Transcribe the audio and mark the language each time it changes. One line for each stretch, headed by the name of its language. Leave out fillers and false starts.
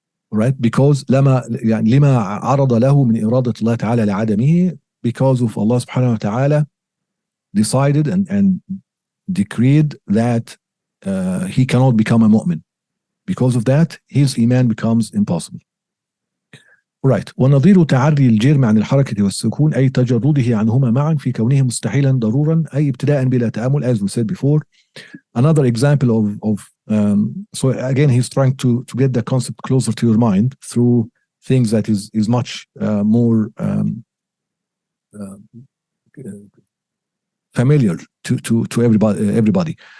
English: Right? Because
Arabic: لما عرض له من إرادة الله تعالى لعدمه,
English: because of Allah subhanahu wa ta'ala decided and decreed that he cannot become a mu'min. Because of that, his iman becomes impossible. Right.
Arabic: ونظير تعري الجرم عن الحركة والسكون أي تجرده عنهما معا في كونه مستحيلا ضرورا أي ابتداء بلا تأمل,
English: as we said before. Another example of so again he's trying to get the concept closer to your mind through things that is much more familiar to everybody.